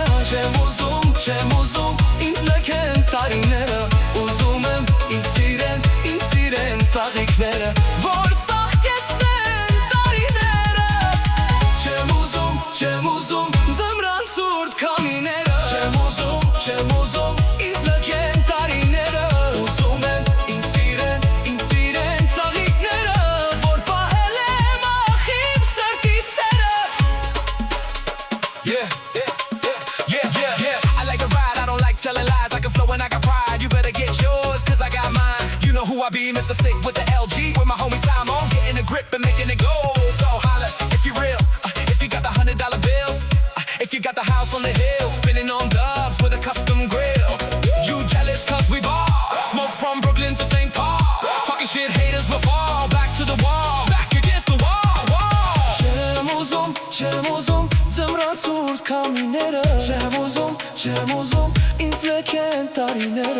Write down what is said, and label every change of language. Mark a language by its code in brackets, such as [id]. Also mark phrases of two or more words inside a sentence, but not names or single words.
[hy] չեմ ուզում ինձ լքեն տարիները, ուզում եմ ինձ սիրեն ծաղիկները, որ ծաղկեցնեն տարիները։ Չեմ ուզում ձմռան ցուրտ քամիները, չեմ ուզում ինձ լքեն տարիները, ուզում եմ ինձ սիրեն ծաղիկները, որ պահել եմ ախ իմ սրտի սերը։ Yeah. [en] I like to ride, I don't like telling lies. I can flow and I got pride. You better get yours, cause I got mine. You know who I be, Mr. Sick with the LG. With my homie Simon, getting a grip and making it go. So holla, if you real, if you got the $100 bills, if you got the house on the hill, spinning on dubs with a custom grill. You jealous cause we ball, smoke from Brooklyn to St. Paul. Talking shit, haters will fall, back to the wall, back against the wall. [hy] Չեմ ուզում ձմռան ցուրտ քամիները, չեմ ուզում ինձ լքեն տարիները,